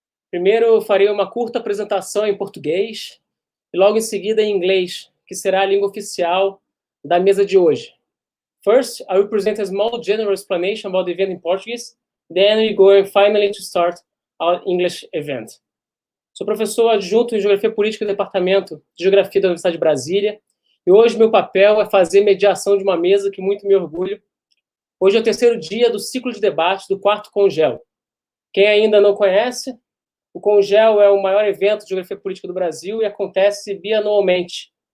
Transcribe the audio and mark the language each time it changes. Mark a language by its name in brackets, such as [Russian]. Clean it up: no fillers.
[Portuguese] Primeiro eu farei uma curta apresentação em português e logo em seguida em inglês, que será a língua oficial da mesa de hoje. [English] First, I will present a small general explanation about the event in Portuguese, then we go finally to start our English event. [Portuguese] Sou professor adjunto em Geografia Política do Departamento de Geografia da Universidade de Brasília e hoje meu papel é fazer mediação de uma mesa que muito me orgulho. Hoje é o terceiro dia do ciclo de debates do IV CONGEO. Quem ainda não conhece, o CONGEO é o maior evento de geografia política do Brasil e acontece bianualmente.